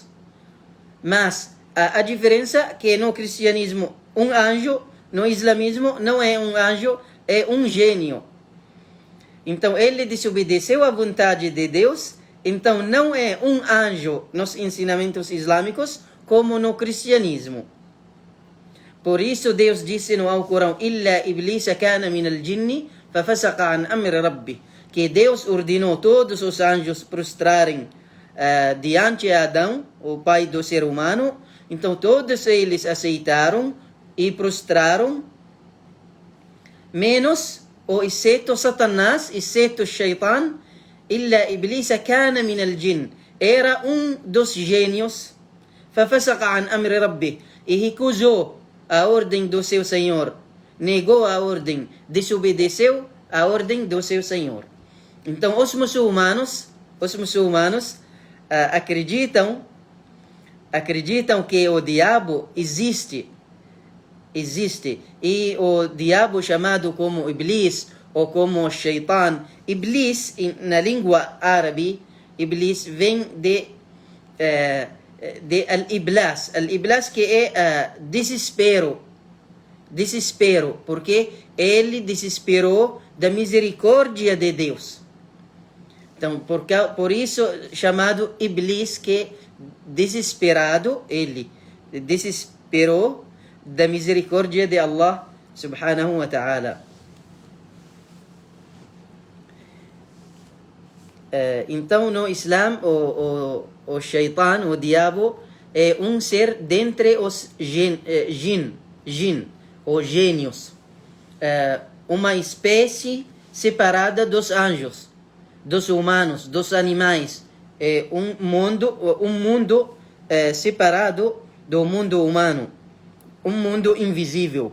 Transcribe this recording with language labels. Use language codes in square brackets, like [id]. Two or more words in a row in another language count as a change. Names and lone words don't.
[pt] Mas a diferença é que no cristianismo um anjo, no islamismo não é um anjo, é um gênio. Então ele desobedeceu à vontade de Deus, então não é um anjo nos ensinamentos islâmicos como no cristianismo. Por isso Deus disse no Alcorão: [ar] "إلا إبليس كان من الجن ففسق عن أمر ربه", [pt] que Deus ordenou todos os anjos prostrarem diante de Adão, o pai do ser humano. Então todos eles aceitaram e prostraram, menos ou exceto Satanás, exceto Shaitan. [ar] إلا إبليس كان من الجن, [pt] era um dos gênios. [ar] ففسق عن أمر ربه, [pt] e recusou a ordem do seu Senhor, negou a ordem, desobedeceu a ordem do seu Senhor. Então os muçulmanos acreditam que o diabo existe, e o diabo chamado como Iblis ou como Shaitan. Iblis, na língua árabe, Iblis vem de al-iblas. Al-iblas que é desespero, porque ele desesperou da misericórdia de Deus. Então, por isso chamado Iblis, que desesperado, ele desesperou da misericórdia de Allah [ar] سبحانه وتعالى. [pt] Então no Islã o Shaitan, o diabo, é um ser dentre os jin, ou gênios, uma espécie separada dos anjos, dos humanos, dos animais, um mundo separado do mundo humano, um mundo invisível.